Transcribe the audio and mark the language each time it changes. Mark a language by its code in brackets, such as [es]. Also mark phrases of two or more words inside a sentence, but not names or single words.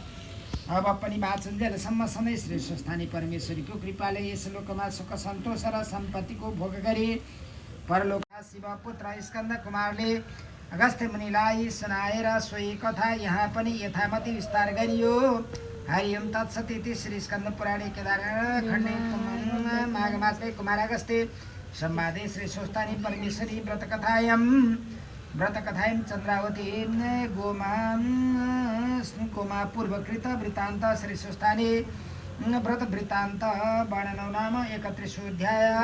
[ne] अब पनि बाँचुन्जेलसम्म सधैँ श्री सुस्तानी परमेश्वरीको कृपाले यस लोकमा सुख सन्तोष र सम्पत्तिको भोग गरे। परलोक शिवपुत्र स्कन्द कुमारले अगस्त्य मुनिलाई सुनाएर सोही कथा यहाँ पनि यथामति विस्तार गरियो। [sa] हरि ओम तत्सत इति श्री स्कन्द पुराणे केदार खण्डे माघ मासे कुमार अगस्त्य संवादे श्री स्वस्थानी परमेश्वरी व्रतकथायां चन्द्रावती गोमा पूर्वकृत वृत्तान्त श्री स्वस्थानी व्रत वृत्तान्त वर्णनौ नाम 31